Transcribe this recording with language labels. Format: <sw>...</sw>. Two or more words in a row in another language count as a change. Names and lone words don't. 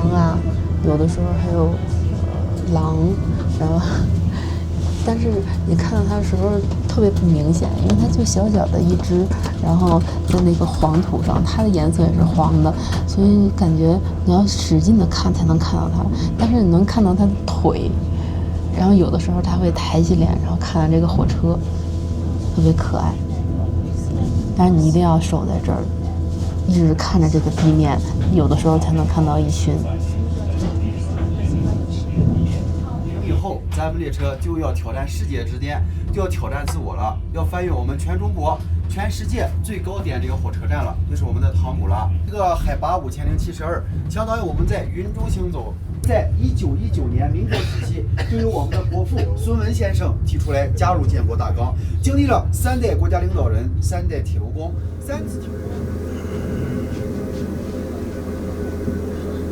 <zh>啊，有的時候還有狼，然後但是你看到它的時候特別不明顯，因為它就小小的一隻，然後在那個黃土上，它的顏色也是黃的，所以你感覺你要使勁的看才能看到它，但是你能看到它的腿，然後有的時候它會抬起臉，然後看到這個火車。特別可愛，但是你一定要守在這兒，一直看着這個地面，有的時候才能看到一群。以後咱們列車就要挑戰世界之巔，就要挑戰自我了，要翻越我們全中國、全世界最高點這個火車站了，就是我們的唐古拉。這個海拔5072，相當於我們在雲中行走。在1919年民國時期，就由我們的國父孫文先生提出來加入建國大綱，經歷了3代國家領導人、3代鐵路工、3次鐵路工。</zh>